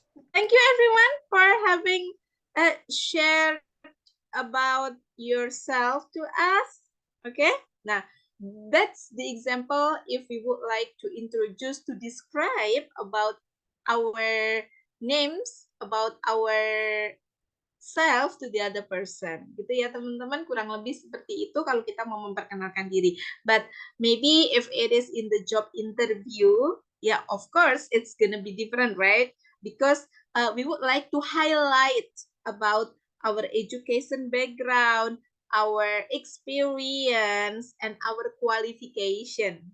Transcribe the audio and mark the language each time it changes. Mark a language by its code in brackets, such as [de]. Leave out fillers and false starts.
[en] Thank you everyone for having shared about yourself to us. Okay. Now, that's the example if we would like to introduce, to describe about our names, about our self to the other person. [id] Gitu ya teman-teman, kurang lebih seperti itu kalau kita mau memperkenalkan diri. [en] But maybe if it is in the job interview, yeah, of course it's gonna be different, right? Because we would like to highlight about our education background, our experience, and our qualification.